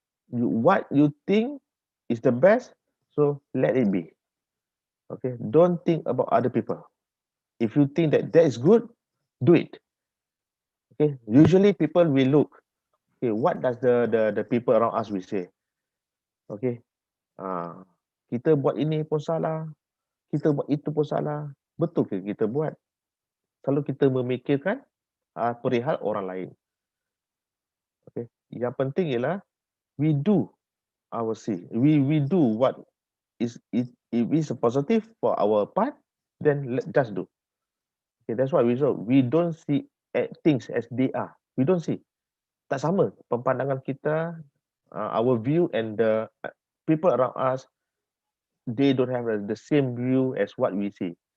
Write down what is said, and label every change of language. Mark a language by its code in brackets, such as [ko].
[en] What you think is the best, so let it be. Okay, don't think about other people. If you think that is good, do it. Okay, usually people will look. Okay, what does the people around us will say? [ms] Okay, kita buat ini pun salah, kita buat itu pun salah. Betul ke kita buat? Kalau kita memikirkan perihal orang lain. [en] Okay, [ms] yang penting ialah [en] we do our see. We do what is if it's a positive for our part, then just do. Okay, that's why we don't see things as they are. We don't see. [ms] Tak sama pandangan kita, [en] our view and the people around us, they don't have the same view as what we see.